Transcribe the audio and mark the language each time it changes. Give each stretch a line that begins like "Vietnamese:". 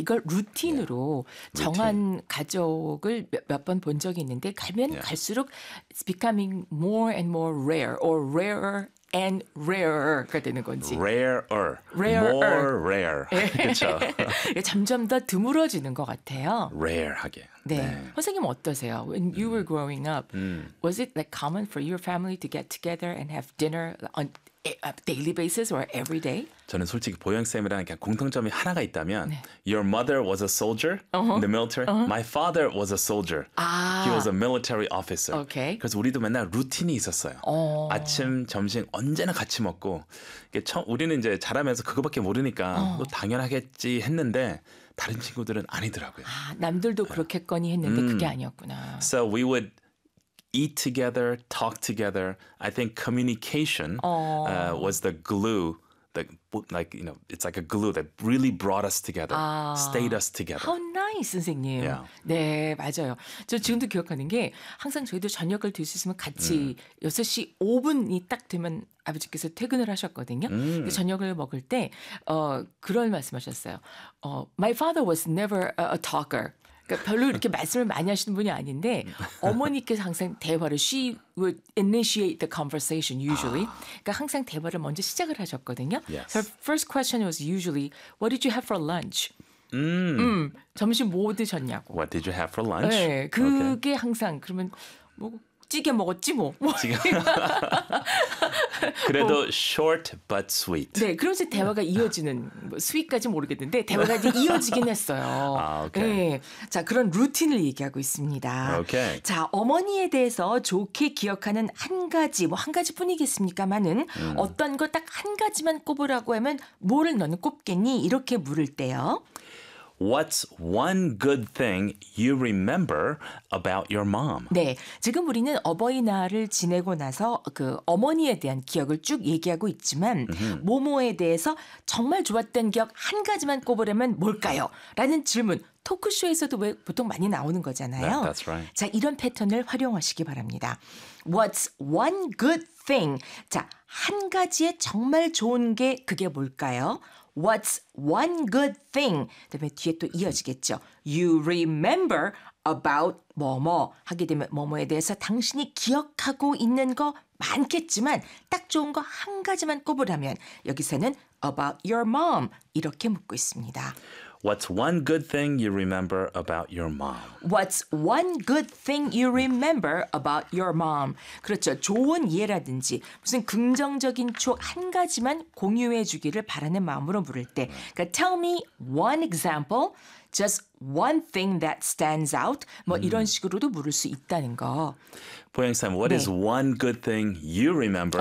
Korean: 이걸 루틴으로 정한 가족을 몇 번 본 적이 있는데 가면 갈수록
English: it's becoming more and more rare or rarer and rarer
Korean: 가 되는 건지.
English: Rarer. Rarer. More rare. 네.
Korean: 그렇죠. 점점 더 드물어지는 것 같아요. Rare하게. 네. 네. 선생님 어떠세요?
English: When you were growing up, was it like common for your family to get together and have dinner on daily basis or every day?
Korean: 저는 솔직히 보영 쌤이랑 그냥 공통점이 하나가 있다면, 네.
English: Your mother was a soldier in the military. My father was a soldier. He was a military officer. Okay.
Korean: 그래서 우리도 맨날 루틴이 있었어요. 아침 점심 언제나 같이 먹고. 우리는 이제 자라면서 그거밖에 모르니까 또 당연하겠지 했는데 다른 친구들은 아니더라고요. 아, 남들도 그렇겠거니 했는데 그게 아니었구나.
English: So we would eat together, talk together. I think communication was the glue that, like, you know, it's like a glue that really brought us together, stayed us together. How nice, 선생님. Yeah.
Korean: 네, 맞아요. 저 지금도 기억하는 게 항상 저희도 저녁을 드실 수 있으면 같이 6시 5분이 딱 되면 아버지께서 퇴근을 하셨거든요. 저녁을 먹을 때 그런 말씀하셨어요.
English: My father was never a talker.
Korean: 그러니까 별로 이렇게 말씀을 많이 하시는 분이 아닌데 어머니께서 항상 대화를
English: she would initiate the conversation usually.
Korean: 그러니까 항상 대화를 먼저 시작을 하셨거든요.
English: Yes. Her first question was usually what did you have for lunch?
Korean: 점심 뭐 드셨냐고.
English: What did you have for lunch?
Korean: 네, 그게 okay. 항상 그러면 뭐 찌개 먹었지 뭐.
English: 그래도 short but sweet.
Korean: 네, 그러면서 대화가 이어지는 뭐 sweet까지 모르겠는데 대화가 이제 이어지긴 했어요. 아, 오케이. 네, 자 그런 루틴을 얘기하고 있습니다. 오케이. 자 어머니에 대해서 좋게 기억하는 한 가지 뭐 한 가지뿐이겠습니까만은 어떤 거 딱 한 가지만 꼽으라고 하면 뭐를 너는 꼽겠니? 이렇게 물을 때요.
English: What's one good thing you remember about your mom?
Korean: 네, 지금 우리는 어버이날을 지내고 나서 그 어머니에 대한 기억을 쭉 얘기하고 있지만 모모에 대해서 정말 좋았던 기억 한 가지만 꼽으려면 뭘까요? 라는 질문, 토크쇼에서도 왜 보통 많이 나오는 거잖아요.
English: That's right.
Korean: 자, 이런 패턴을 활용하시기 바랍니다.
English: What's one good thing?
Korean: 자, 한 가지의 정말 좋은 게 그게 뭘까요?
English: What's one good thing?
Korean: 그다음에 뒤에 또 이어지겠죠.
English: You remember about
Korean: 뭐뭐 하게 되면 뭐뭐에 대해서 당신이 기억하고 있는 거 많겠지만 딱 좋은 거 한 가지만 꼽으라면 여기서는
English: about your mom
Korean: 이렇게 묻고 있습니다.
English: What's one good thing you remember about your mom? What's one good thing you remember about your mom?
Korean: 그렇죠. 좋은 예라든지 무슨 긍정적인 추억 한 가지만 공유해 주기를 바라는 마음으로 물을 때.
English: 그러니까 tell me one example, just one thing that stands out.
Korean: 뭐 이런 식으로도 물을 수 있다는 거.
English: 보영쌤, what is one good thing you remember?